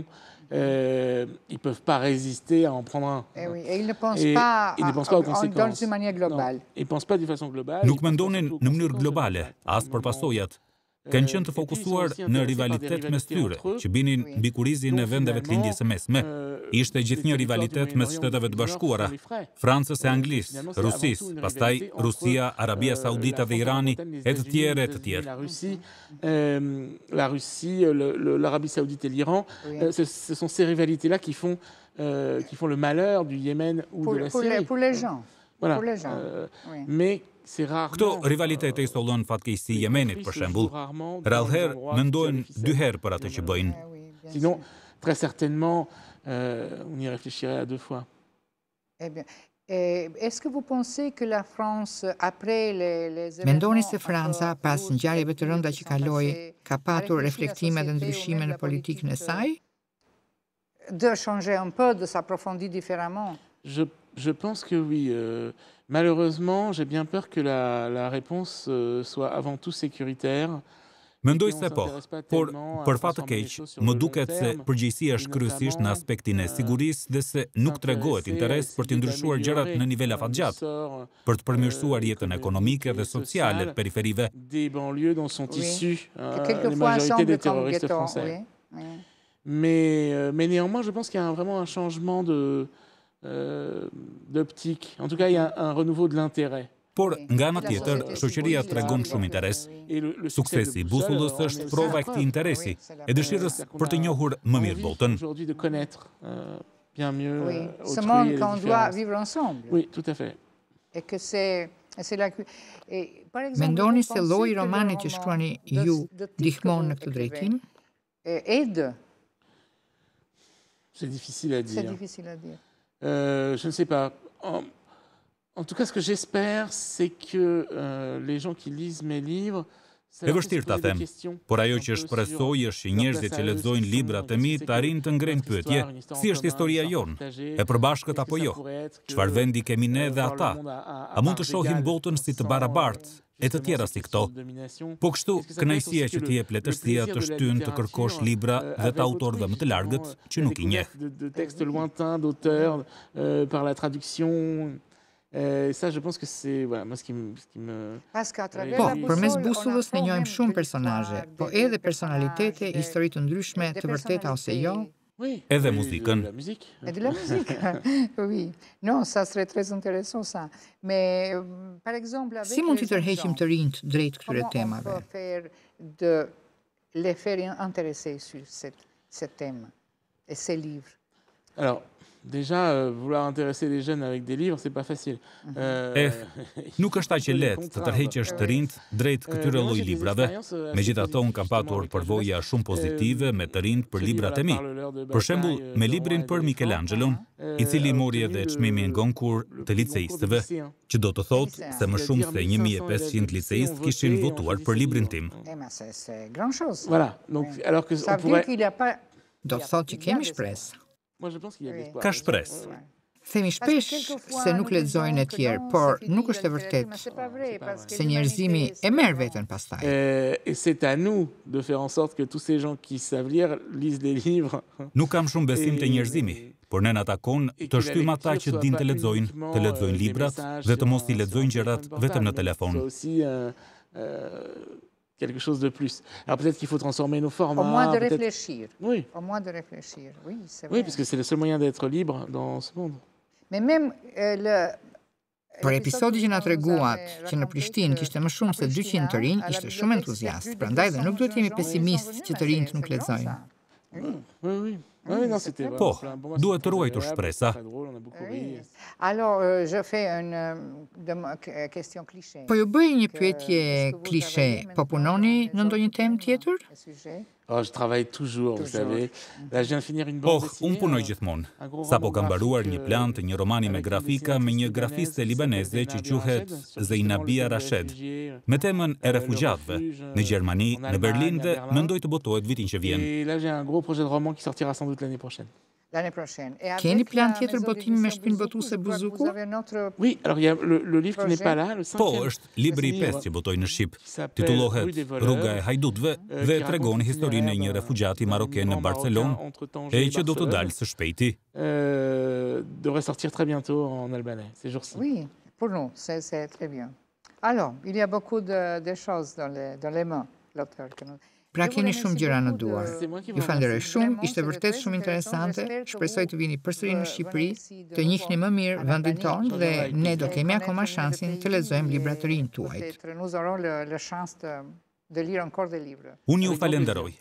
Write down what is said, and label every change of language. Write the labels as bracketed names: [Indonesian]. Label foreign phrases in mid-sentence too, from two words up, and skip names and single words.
[French] Ils peuvent pas résister à en prendre un. Et ils ne pensent pas aux conséquences. D'une manière globale. Ils pensent pas de façon globale. [Albanian] Nuk mendonin në mënyrë globale, as për pasojat. kanë qenë të fokusuar në rivalitet mes tyre, që binin mbi kurizin e vendeve të lindjes së mesme. Ishte gjithnjë rivalitet mes Shteteve të Bashkuara, Francës e Anglisë, Rusisë, pastaj Rusia, Arabia Saudita dhe Irani, e të tjerë e të tjerë. [French] La Russie, l'Arabie Saoudite et l'Iran, ce sont ces rivalités-là qui font le malheur du Yémen ou de la Syrie. Pour les gens. Voilà. Pour les gens. Oui. Mais c'est rarement... [Albanian] Këto rivalitete i sollën fatkeqësi Yemenit, për shembull. Rallëherë mendojnë dy herë për atë që bëjnë. [French] Sinon, très certainement, on y réfléchirait à deux fois. Eh bien, est-ce que vous pensez que la France, après les [Albanian] Mendoni se Franca, pas ngjarjeve të rënda që kaloi, ka patur reflektime dhe ndryshime në politikën e saj? [French] De changer un peu, de s'approfondir différemment? Je pense que oui. Malheureusement, j'ai bien peur que la réponse soit avant tout sécuritaire. [Albanian] Mendoj se po, por për fat të keq, më duket se përgjegjësia është kryesisht në aspektin e sigurisë dhe se nuk tregohet interes për të ndryshuar gjërat në nivel afatgjatë, për të përmirësuar jetën ekonomike dhe sociale të periferive. [French] Des banlieues dont sont issus la majorité des terroristes français. Mais néanmoins, je pense qu'il y a vraiment un changement d'optique. En tout cas, il y a un renouveau de l'intérêt. [Albanian] Por, nga ana tjetër, shoqëria tregon shumë interes. Suksesi i busullës është prova e këtij interesi, e dëshirës për të njohur më mirë botën. [French] Aujourd'hui de connaître bien mieux ce monde qu'on doit vivre ensemble. Oui, tout à fait. Et que c'est la... [Albanian] Mendoni se lloji i romanit që shkruani ju ndihmon në këtë drejtim? [French] Aide. C'est difficile à dire. C'est difficile à dire. Je ne sais pas. En tout cas, ce que j'espère, c'est que les gens qui lisent mes livres... [Albanian] E vështirë ta them, por ajo që shpresoj është që njerëzit që lexojnë librat e mi të arrijnë të ngrejnë pyetje, si është historia jonë, e përbashkët apo jo, çfarë vendi kemi ne dhe ata, a mund të shohim botën si të barabartë, e të tjera si këto. Po kështu, kënaqësia që t'i jep lehtësia të shtynë të kërkosh libra dhe të autorëve më të largët që nuk i njeh. [French] De textes lointains d'auteurs par la traduction. Ça, je pense que c'est moi ce qui me... [Albanian] Po, përmes busullës ne njohim shumë personazhe, po edhe personalitete, histori të ndryshme, të vërteta ose jo. Edhe muzikën. [French] Et de la musique. Oui. Non, ça serait très intéressant ça. Mais par exemple avec [Albanian] si mund t'i tërheqim të rinjt drejt këtyre temave? [French] Comment on peut faire de les faire intéresser sur ce thème et ces livres? Alors, déjà, vouloir intéresser les jeunes avec des livres, c'est pas facile. [Albanian] Nuk është aq e lehtë të tërheqësh të rinjt drejt këtyre lloj librave. Megjithatë, unë kam patur përvoja shumë pozitive me të rinjt për librat e mi. Për shembull, me librin për Michelangelon, i cili mori edhe çmimin Goncourt të liceistëve, që do të thotë se më shumë se 1500 liceistë kishin votuar për librin tim. Voilà. Donc, alors que on pourrait... Do të thotë që kemi shpresë. Ka shpresë. Themi shpesh se nuk lexojnë e tjerë, por nuk është e vërtetë se njerëzimi e merr veten pastaj. [French] Et c'est à nous de faire en sorte que tous ces gens qui savent lire lisent des livres. [Albanian] Nuk kam shumë besim te njerëzimi, por ne na takon të shtym ata që dinë të lexojnë librat dhe të mos i lexojnë gjërat vetëm në telefon. [French] Quelque chose de plus. Alors peut-être qu'il faut transformer nos formats. Au moins de réfléchir. Oui. Au moins de réfléchir, oui, c'est vrai. Oui, parce que c'est le seul moyen d'être libre dans ce monde. Mais même [Albanian] Por episodi që na treguat që në Prishtinë kishte më shumë se 200 të rinj, ishte shumë entuziast. Prandaj dhe nuk duhet jemi pesimist që të rinjt nuk lexojnë. [French] Oui. [Albanian] Po, duhet të ruajtur shpresa. [French] Alors, je fais une question cliché. [Albanian] Po ju bëj një pyetje klishe, po punoni në ndonjë temë tjetër? [French] Oh, je travaille toujours, vous savez. Là, je viens de finir une bande dessinée. [Albanian] Unë punoj gjithmonë. Sapo kam mbaruar një plan të një romani me grafika me një grafiste libaneze që quhet Zeinabia Rashed, me temën e refugjatëve në Gjermani, në Berlin dhe mendoj të botohet vitin që vjen. [French] Et là, j'ai un gros projet de roman qui sortira sans doute l'année prochaine. L'année prochaine. [Albanian] Keni plan tjetër botimi me shtëpinë botuese Buzuku? [French] Oui, alors il y a le livre qui n'est pas là, le 5e. [Albanian] Po, është libri i 5 që botoj në Shqip. Titullohet Rruga e hajdutëve dhe tregon historinë e një refugjati maroken në Barcelonë, e që do të dalë së shpejti. [French] Devrait sortir très bientôt en albanais, ces jours-ci. Oui, pour nous, c'est très bien. Alors, il y a beaucoup de choses dans les mains. [Albanian] Pra keni shumë gjëra në duar. Ju falenderoj shumë, ishte vërtet shumë interesante. Shpresoj të vini përsëri në Shqipëri, të njihni më mirë vendin tonë dhe ne do kemi akoma shansin të lexojmë libra të rinj tuajt. Unë ju falenderoj.